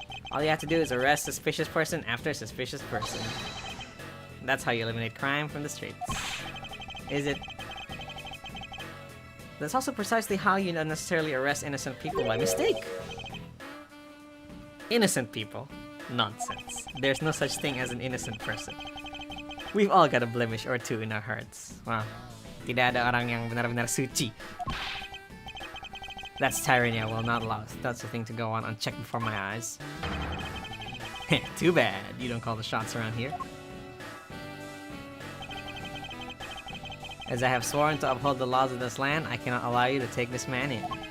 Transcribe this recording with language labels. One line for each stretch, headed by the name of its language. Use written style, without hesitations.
English: All you have to do is arrest suspicious person after suspicious person. That's how you eliminate crime from the streets. Is it? That's also precisely how you don't necessarily arrest innocent people by mistake. Innocent people? Nonsense. There's no such thing as an innocent person. We've all got a blemish or two in our hearts. Wow.
Indonesian: Tidak ada orang yang benar-benar suci.
English: That's tyranny I will not allow. That's the thing to go on unchecked before my eyes. Too bad you don't call the shots around here. As I have sworn to uphold the laws of this land, I cannot allow you to take this man in.